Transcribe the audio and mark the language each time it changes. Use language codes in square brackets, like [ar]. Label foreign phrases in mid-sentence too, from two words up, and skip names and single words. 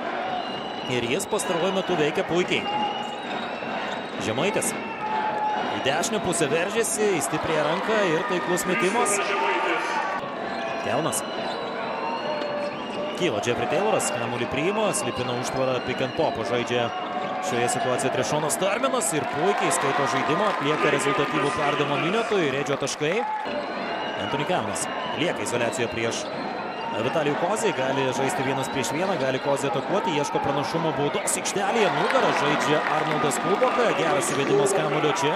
[lt] Ir jis pastaruoju metu veikia puikiai. Žemaitis į dešinę pusę veržiasi, į stiprią ranką ir taiklus metimas. Kelnas. Kyla Jeffrey Tayloras, kamuolį priima, slipina užtvarą, [en] pick and pop, [lt] žaidžia šioje situacijoje Trešonas Tarminas ir puikiai skaito žaidimą, atlieka rezultatyvų perdavimą Miniotui, Redžio taškai. Anthony Kelnas lieka izoliacijoje prieš Vitalijų Kozį, gali žaisti 1 prieš 1, gali Kozį atakuoti, ieško pranašumo baudos aikštelėje, nugarą žaidžia Arnoldas Kulboka, geras įvedimas kamuolio čia.